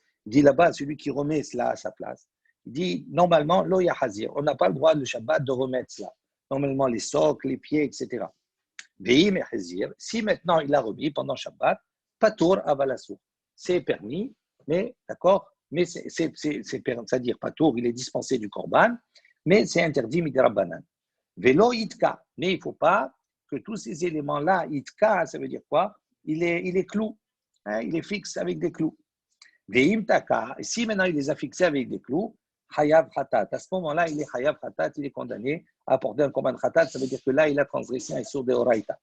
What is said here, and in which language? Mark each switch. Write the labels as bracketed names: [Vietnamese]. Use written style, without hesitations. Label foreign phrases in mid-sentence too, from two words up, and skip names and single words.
[French] Il dit là-bas, celui qui remet cela à sa place. Il dit, normalement, [Hebrew] לא יחזיר, [French] on n'a pas le droit le Shabbat de remettre cela. Normalement, les socles, les pieds, etc. [Hebrew] ואם ה חזיר, [French] si maintenant il l'a remis pendant Shabbat, [Hebrew] פטור אבל אסור. [French] C'est permis, mais d'accord, mais c'est-à-dire patour, il est dispensé du korban, mais c'est interdit midrabanan. [Hebrew] ולא תקע, [French] mais il ne faut pas que tous ces éléments-là, itka, ça veut dire quoi? Il est clou, il est fixe avec des clous. [Hebrew] ואם תקע, [French] si maintenant il les a fixés avec des clous, [Hebrew] חייב חטאת. [French] À ce moment-là, il est [Hebrew] חייב חטאת, [French] il est condamné à apporter un [Hebrew] קרבן חטאת, [French] ça veut dire que là, il a transgressé un sur [Hebrew] ד אורייתא.